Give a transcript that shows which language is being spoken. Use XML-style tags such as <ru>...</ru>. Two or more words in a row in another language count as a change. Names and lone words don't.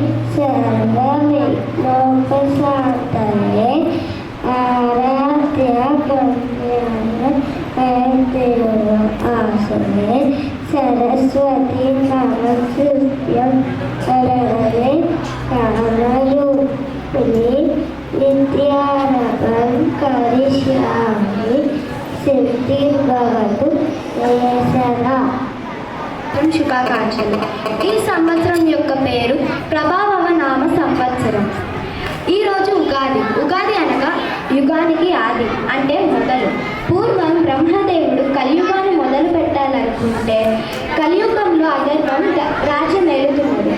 <sa>सर्वविघ्नोपशान्तये आराध्य आसने सरस्वती नमस्तुभ्यं वरदे कामरूपिणि नित्यारम्भं करिष्यामि सिद्धिर्भवतु దేశనా.</sa> <te>శుభాకాంక్షలు. ఈ సంవత్సరం యొక్క పేరు ప్రభావ నామ సంవత్సరం. ఈరోజు ఉగాది. ఉగాది అనగా యుగానికి ఆది అంటే మొదలు. పూర్వం బ్రహ్మదేవుడు కలియుగాన్ని మొదలు పెట్టాలనుకుంటే కలియుగంలో అధర్మం రాజ్యం ఏలుతున్నది.</te>